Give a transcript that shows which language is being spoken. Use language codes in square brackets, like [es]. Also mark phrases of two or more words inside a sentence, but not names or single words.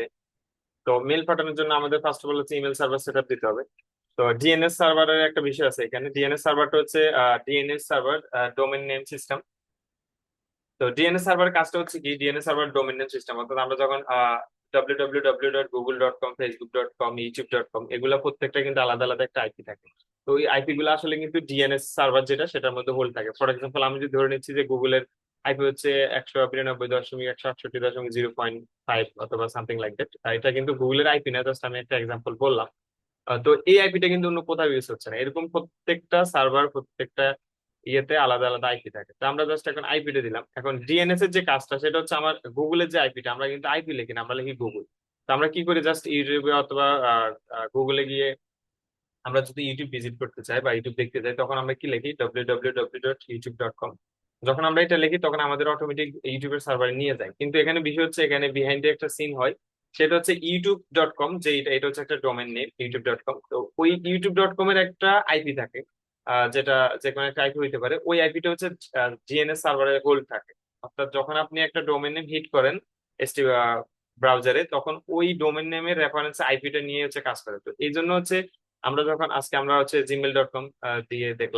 [bn] তো মেল পাঠানোর জন্য আমাদের [en] first of all [bn] হচ্ছে [en] email server set up [bn] দিতে হবে। তো [en] DNS server-er [bn] একটা বিষয় আছে এখানে। [en] DNS server-ta [bn] হচ্ছে [en] DNS server domain name system. [bn] তো [en] DNS server [bn] কাজটা হচ্ছে কি, [en] DNS server domain name system, [bn] অর্থাৎ আমরা যখন www.google.com, facebook.com, youtube.com এগুলা প্রত্যেকটা কিন্তু আলাদা আলাদা একটা আইপি থাকে। তো ওই আইপি গুলো আসলে কিন্তু [en] DNS server [bn] যেটা সেটার মধ্যে হোল্ড থাকে। [en] for example [bn] আমি যদি ধরে নিচ্ছি যে গুগলের আইপি হচ্ছে 192.168.0.5 অথবা [en] something like that, [bn] এটা কিন্তু গুগলের আইপি না, জাস্ট আমি একটা এক্সাম্পল বললাম। তো এই আইপিটা কিন্তু অন্য কোথাও ইউজ হচ্ছে না। এরকম প্রত্যেকটা সার্ভার প্রত্যেকটা ইয়েতে আলাদা আলাদা আইপি থাকে। তো আমরা জাস্ট এখন আইপিটা দিলাম। এখন ডিএনএস এর যে কাজটা সেটা হচ্ছে আমার গুগলের যে আইপিটা, আমরা কিন্তু আইপি লিখি না, আমরা লিখি গুগল। তো আমরা কি করি, জাস্ট ইউটিউবে অথবা গুগলে গিয়ে আমরা যদি ইউটিউব ভিজিট করতে চাই বা ইউটিউব দেখতে চাই তখন আমরা কি লিখি, www.youtube.com। যখন আমরা এটা লিখি তখন আমাদের অটোমেটিক ইউটিউবের সার্ভারে নিয়ে যায়, কিন্তু এখানে বিষয় হচ্ছে এখানে বিহাইন্ডে একটা সিন হয়। সেটা হচ্ছে youtube.com, যে এটা হচ্ছে একটা [en] domain name [bn] youtube.com। তো ওই youtube.com এর একটা আইপি থাকে, যেটা যে কোনো একটা আইপি হইতে পারে। ওই আইপিটা হচ্ছে [en] GNS server-e [bn] হোল্ড থাকে। অর্থাৎ যখন আপনি একটা [en] domain name [bn] হিট করেন এসটি ব্রাউজারে, তখন ওই [en] domain name-er reference IP-ta [bn] নিয়ে হচ্ছে কাজ করে। তো এই জন্য হচ্ছে আমরা যখন আজকে আমরা হচ্ছে gmail.com দিয়ে দেখলাম।